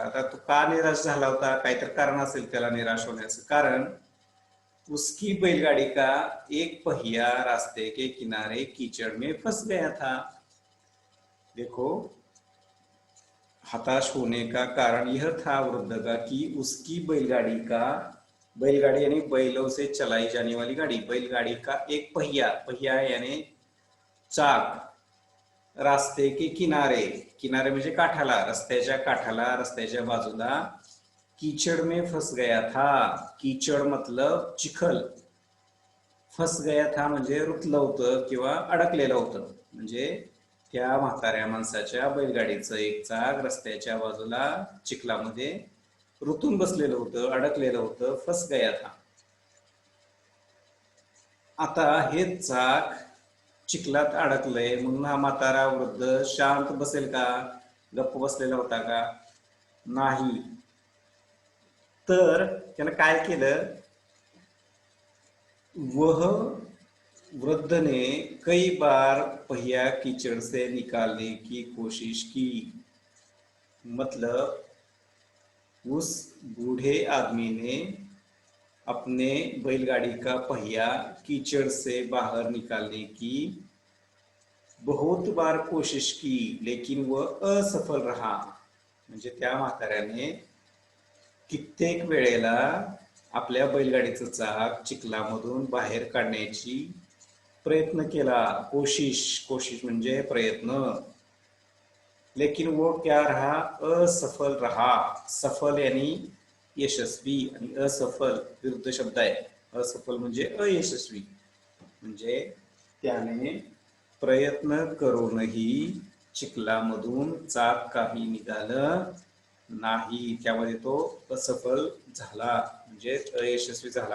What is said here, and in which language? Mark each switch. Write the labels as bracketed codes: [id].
[mr] आता तो का निराश झाला होता, काहीतरी कारण असेल त्याला निराश होण्याचं कारण। [hi] उसकी बैलगाड़ी का एक पहिया रास्ते के किनारे कीचड़ में फंस गया था। देखो, हताश होने का कारण यह था वृद्ध का कि उसकी बैलगाड़ी का, बैलगाड़ी यानी बैलों से चलाई जाने वाली गाड़ी, बैलगाड़ी का एक पहिया, पहिया यानी चाक, रास्ते के किनारे, [mr] किनारे म्हणजे काठाला, रस्त्याच्या काठाला, रस्त्याच्या बाजूला [hi] कीचड़ में फंस गया था। कीचड़ मतलब [mr] चिखल, [hi] फंस गया था [mr] म्हणजे रुतलं होतं किंवा अडकलेलं होतं। म्हणजे त्या म्हाताऱ्या माणसाच्या बैलगाडीचं एक चाक रस्त्याच्या बाजूला चिखलामध्ये रुतून बसलेलं होतं, अडकलेलं होतं, [hi] फंस गया था। [mr] आता हे चाक चिखलात अडकलंय म्हणून हा म्हातारा वृद्ध शांत बसेल का, गप्प बसलेला होता का? नाही। तर त्यानं काय केलं, [hi] वह वृद्ध ने कई बार पहिया कीचड़ से निकालने की कोशिश की। मतलब उस बूढ़े आदमी ने अपने बैलगाड़ी का पहिया कीचड़ से बाहर निकालने की बहुत बार कोशिश की, लेकिन वह असफल रहा। [mr] म्हणजे त्या म्हाताऱ्याने कित्येक वेळेला आपल्या बैलगाडीचं चाक चिखलामधून बाहेर काढण्याची प्रयत्न केला। कोशिश, कोशिश म्हणजे प्रयत्न। [hi] लेकिन वो क्या रहा, असफल रहा। सफल यानी [mr] यशस्वी आणि असफल विरुद्ध शब्द आहे। असफल म्हणजे अयशस्वी, म्हणजे त्याने प्रयत्न करूनही चिखलामधून चाक काही निघालं नाही, त्यामध्ये तो असफल झाला, म्हणजे अयशस्वी झाला।